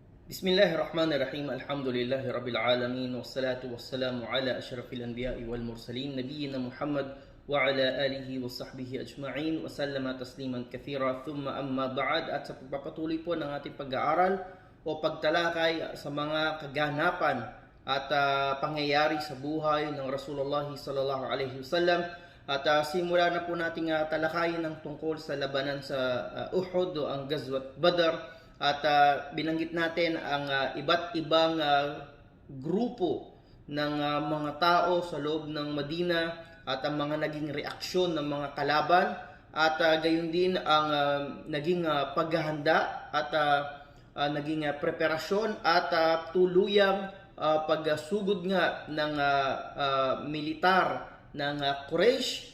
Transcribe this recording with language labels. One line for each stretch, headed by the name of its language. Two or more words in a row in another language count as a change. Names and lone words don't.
Arabic: بسم الله الرحمن الرحيم. الحمد لله رب العالمين والصلاة والسلام على أشرف الأنبياء والمرسلين نبينا محمد وعلى آله وصحبه أجمعين وسلم تسليما كثيرا. ثم أما بعد.
Filipino: At sa pagpapatuloy po ng ating pag-aaral o pagtalakay sa mga kaganapan at pangyayari sa buhay ng Rasulullah
Arabic: صلى الله عليه وسلم,
Filipino: at simula na po nating talakayin ng tungkol sa labanan sa Uhud o ang Ghazwat Badr. At binanggit natin ang iba't ibang grupo ng mga tao sa loob ng Madina at ang mga naging reaksyon ng mga kalaban, at gayon din ang naging paghahanda at naging preparasyon at tuluyang pagsugod nga ng militar ng Quraysh.